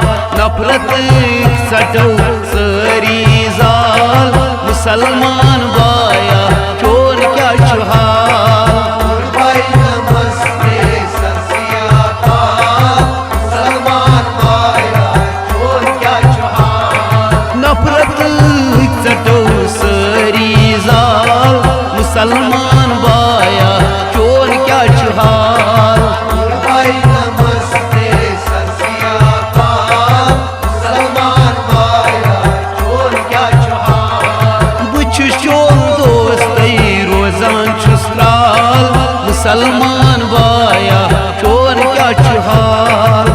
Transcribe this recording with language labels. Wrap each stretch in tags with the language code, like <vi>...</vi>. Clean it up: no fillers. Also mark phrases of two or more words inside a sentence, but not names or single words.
<ks>नफरत सटो सरी जाल मुसलमान बाया चोन क्या हाल। भाई नमस्ते</ks> <pa>ਸਤ ਸ੍ਰੀ ਅਕਾਲ</pa> <ks>मुसलमान बाया चोन क्या हाल। नफरत सटो सरी जाल मुसलमान बाया चोन क्या हाल। भाई नमस्ते सत श्री अकाल मुसलमान बाया चोन क्या हाल। बुछुस चोन दोस्त रोजान छुस त्राल मुसलमान बाया चोन क्या हाल।</ks>